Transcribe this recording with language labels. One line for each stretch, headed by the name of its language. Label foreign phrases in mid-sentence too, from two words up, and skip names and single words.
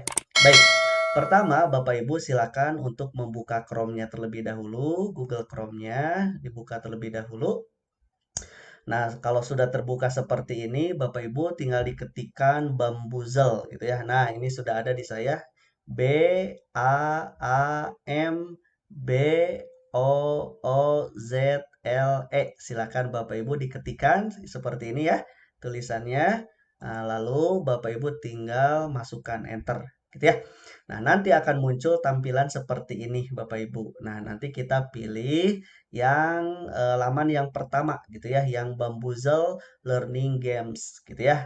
Indonesian: Baik, pertama Bapak Ibu silakan untuk membuka Chrome-nya terlebih dahulu, Google Chrome-nya dibuka terlebih dahulu. Nah, kalau sudah terbuka seperti ini, Bapak Ibu tinggal diketikkan Bamboozle gitu ya. Nah, ini sudah ada di saya. B A A M B O O Z L E. Silakan Bapak Ibu diketikkan seperti ini ya tulisannya. Nah, lalu Bapak Ibu tinggal masukkan enter gitu ya. Nah, nanti akan muncul tampilan seperti ini Bapak Ibu. Nah, nanti kita pilih yang laman yang pertama gitu ya, yang Bamboozle Learning Games gitu ya.